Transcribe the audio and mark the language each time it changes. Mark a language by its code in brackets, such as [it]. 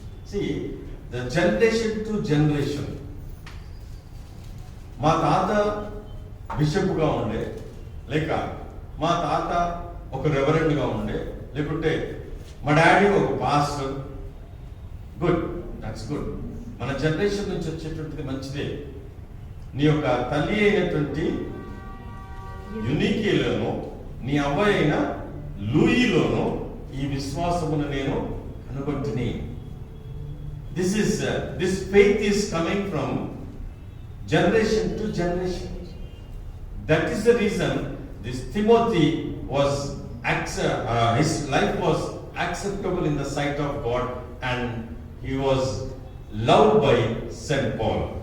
[en] See, the generation to generation. [te] మా తాత బిషప్గా ఉండే, లేక మా తాత ఒక రెవరెండ్గా ఉండే, లేకుంటే మా డాడీ ఒక పాస్టర్. [en] Good, that's good. [te] మన జనరేషన్ నుంచి వచ్చేటువంటిది మంచిదే. నీ యొక్క తల్లి అయినటువంటి యూనికేలోను నీ అబ్బాయి అయిన లూయిలోను ఈ విశ్వాసమును నేను కనుగొంటుని. [en] This faith is coming from generation to generation. That is the reason this Timothy was his life was acceptable in the sight of God, and he was loved by Saint Paul.